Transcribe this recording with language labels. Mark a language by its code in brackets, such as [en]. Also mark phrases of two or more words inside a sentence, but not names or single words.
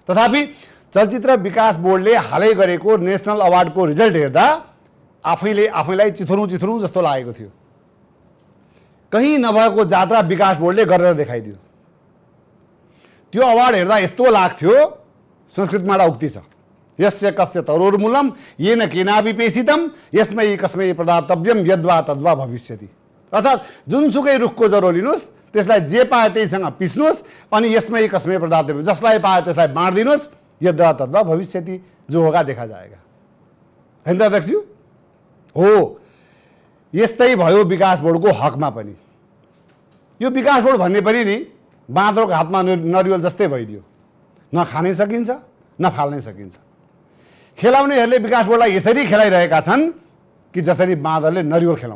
[ne] तथापि चलचित्र विकास बोर्डले हालै गरेको नेसनल अवार्डको रिजल्ट हेर्दा आफैलाई चिथुरौँ जस्तो लागेको थियो। कहीँ नभएको जात्रा विकास बोर्डले गरेर देखाइदियो। त्यो अवार्ड हेर्दा यस्तो लाग्थ्यो, संस्कृतमा एउटा उक्ति छ, [sa] यस्य कस्य तरोर्मूलम येन केनापि पेषितम यस्मै कस्मै प्रदातव्यम यद्वा तद्वा भविष्यति। [ne] अर्थात् जुनसुकै रुखको जरो लिनुहोस्, त्यसलाई जे पाए त्यहीसँग पिस्नुहोस् अनि [sa] यसमै कस्मै प्रदातव्यम, [ne] जसलाई पाए त्यसलाई बाँडिदिनुहोस्, [sa] यद्वा तद्वा भविष्यति, [hi] जो होगा देखा जाएगा। [ne] होइन त अध्यक्षज्यू? हो, यस्तै भयो विकास बोर्डको हकमा पनि। यो विकास बोर्ड भन्ने पनि नि बाँदरको हातमा नरिवल जस्तै भइदियो। न खानै सकिन्छ न फाल्नै सकिन्छ। खेलाउनेहरूले विकास बोर्डलाई यसरी खेलाइरहेका छन् कि जसरी बाँदरले नरिवल खेलाउँछ।